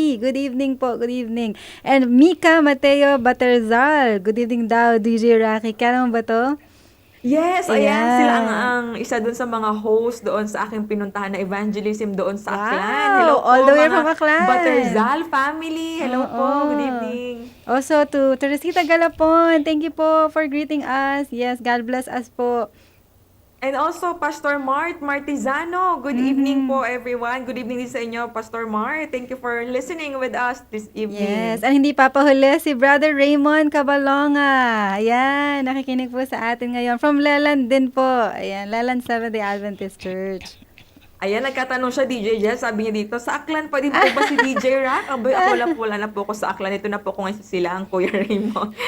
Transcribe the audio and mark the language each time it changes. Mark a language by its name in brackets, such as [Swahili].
[English] Good evening po, good evening. And Mika Mateo Baterzal. Good evening daw, DJ Rocky. [Filipino] Kaya naman ba to? [English] Yes, ayan. [Filipino] Ayan. Sila ang isa doon sa mga host doon sa aking pinuntahan na evangelism doon sa [English] Wow, [Filipino] Aklan. Hello po, [English] all the way [Filipino] mga [English] from Aklan. [Filipino] Baterzal family. Hello po, Oo. [English] good evening. Also to Teresita Galapon, thank you po for greeting us. Yes, God bless us po. And also, Pastor Mart Martizano. Good evening po, everyone. Good evening [Filipino] din sa inyo, [English] Pastor Mart. Thank you for listening with us this evening. [Filipino] Yes, at hindi papahuli si Brother Raymond Cabalonga. Ayan, nakikinig po sa atin ngayon. From Leland din po. Ayan, Leland Seventh-day Adventist Church. Ayan, nagkatanong siya, DJ Jess. Sabi niya dito, sa Aklan pa din po ba si DJ Rack? Abay, ako lang po, wala na po ako sa Aklan. Ito na po ko ngayon sila, ang Kuya Raymond.